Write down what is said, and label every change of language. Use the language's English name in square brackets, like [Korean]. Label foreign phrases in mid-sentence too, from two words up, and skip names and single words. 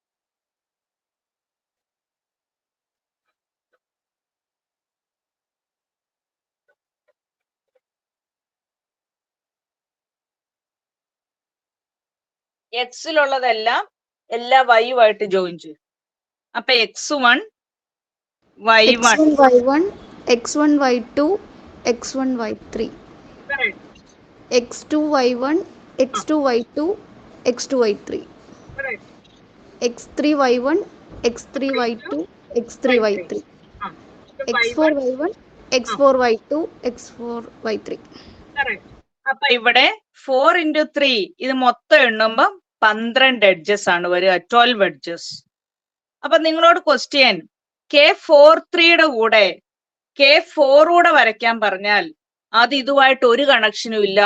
[Malayalam] എക്സിലുള്ളതെല്ലാം എല്ലാ വൈയുമായിട്ട് ജോയിൻ ചെയ്യും. അപ്പൊ x1 y1 x1 y2 x1 y3 x2 y1 x2 y2 x2 y3 x3 y1 x3 y2 x3 y3 x4 y1 x4 y2 x4 y3. അപ്പൊ ഇവിടെ 4 into 3 ഇത് മൊത്തം എണ്ണുമ്പോ 12 എഡ്ജസ് ആണ് വരിക, 12 എഡ്ജസ്. അപ്പൊ നിങ്ങളോട് ക്വസ്റ്റ്യൻ K43യുടെ കൂടെ K4 കൂടെ വരയ്ക്കാൻ പറഞ്ഞാൽ അത് ഇതുമായിട്ട് ഒരു കണക്ഷനും ഇല്ല.